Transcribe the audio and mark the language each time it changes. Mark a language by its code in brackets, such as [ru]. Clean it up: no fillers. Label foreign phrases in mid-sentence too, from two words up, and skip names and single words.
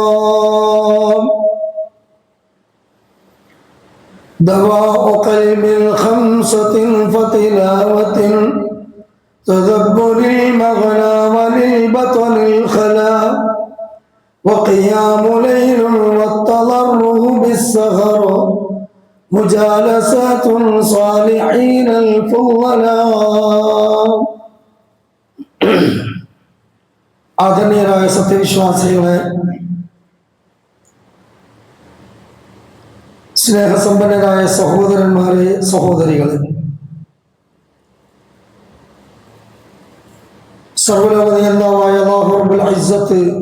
[ar] دواء قلب خمسة فتلاوة تدبر المغنى وللبطن الخلا وقيام ليل والتضرع بالسهر مجالسات صالحين الفضلاء. [ml] ആദരണീയരായ സത്യവിശ്വാസികളെ, സ്നേഹസമ്പന്നരായ സഹോദരന്മാരെ, സഹോദരികളെ, സർവ്വലോകനിയന്താവായ അല്ലാഹു [ar] رب العزة